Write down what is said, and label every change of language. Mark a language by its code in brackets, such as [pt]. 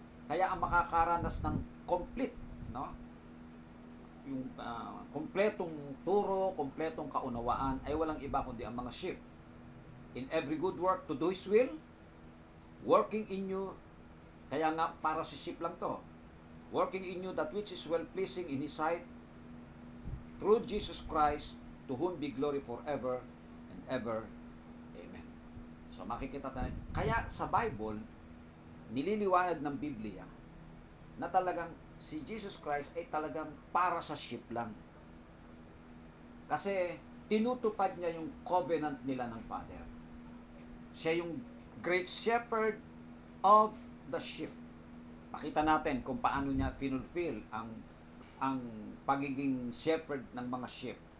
[tl] Kaya ang makakaranas ng complete, no? Yung kompletong turo, kompletong kaunawaan ay walang iba kundi ang mga sheep. [en] In every good work to do His will, working in you, [tl] kaya nga para si sheep lang to, [en] working in you that which is well-pleasing in His sight, through Jesus Christ, to whom be glory forever and ever. [tl] Amen. So makikita tayo. Kaya sa Bible, nililiwanag ng Biblia na talagang si Jesus Christ ay talagang para sa sheep lang. Kasi tinutupad niya yung covenant nila ng Father. Siya yung great shepherd of the sheep. Pakita natin kung paano niya finulfill ang pagiging shepherd ng mga sheep.